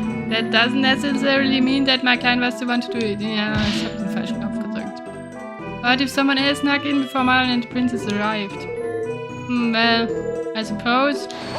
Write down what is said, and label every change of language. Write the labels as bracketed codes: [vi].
[en] That doesn't necessarily mean that my client was the one to do it. [de] Ja, ich habe den falschen Knopf gedrückt. [en] What if someone else snuck in before Marlon and the princess arrived? Well, I suppose.